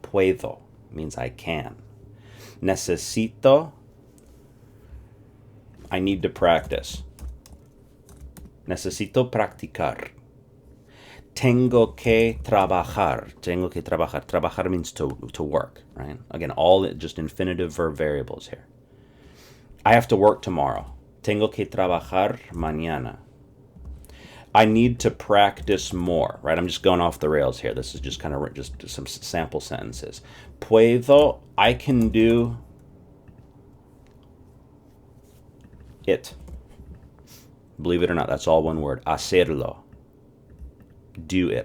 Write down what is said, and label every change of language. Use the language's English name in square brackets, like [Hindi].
[English] Puedo means I can. Necesito, I need to practice. [Spanish] Necesito practicar. Tengo que trabajar. Tengo que trabajar. [English] Trabajar means to work, right? Again, all just infinitive verb variables here. I have to work tomorrow. [Spanish] Tengo que trabajar mañana. [English] I need to practice more, right? I'm just going off the rails here. This is just kind of just some sample sentences. Puedo, I can do it. Believe it or not, that's all one word. Hacerlo. Do it.